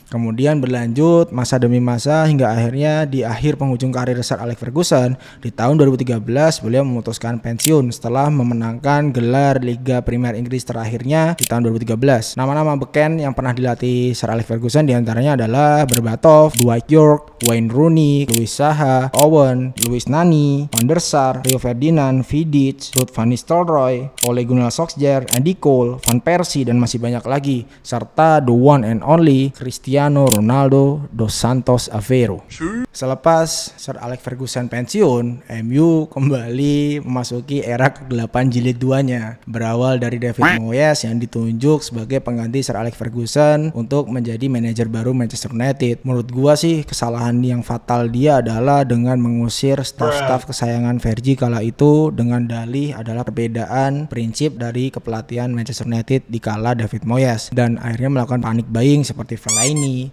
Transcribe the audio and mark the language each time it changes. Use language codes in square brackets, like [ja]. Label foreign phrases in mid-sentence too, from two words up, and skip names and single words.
[id] Kemudian berlanjut masa demi masa hingga akhirnya di akhir penghujung karir Sir Alex Ferguson di tahun 2013 beliau memutuskan pensiun setelah memenangkan gelar Liga Premier Inggris terakhirnya di tahun 2013. Nama-nama beken yang pernah dilatih Sir Alex Ferguson diantaranya adalah Berbatov, Dwight York, Wayne Rooney, Louis Saha, Owen, Luis Nani, Van der Sar, Rio Ferdinand, Vidic, Ruud van Nistelrooy, Ole Gunnar Solskjaer, Andy Cole, Van Persie, dan masih banyak lagi, serta [en] the one and only [id] Cristiano Ronaldo dos Santos Aveiro. Selepas Sir Alex Ferguson pensiun, MU kembali memasuki era ke-8 jilid 2-nya, berawal dari David Moyes yang ditunjuk sebagai pengganti Sir Alex Ferguson untuk menjadi manajer baru Manchester United. Menurut gua sih kesalahan yang fatal dia adalah dengan mengusir staf-staf kesayangan Fergie kala itu dengan dalih adalah perbedaan prinsip dari kepelatihan Manchester United di kala David Moyes, dan akhirnya melakukan [en] panic buying [id] seperti Fellaini.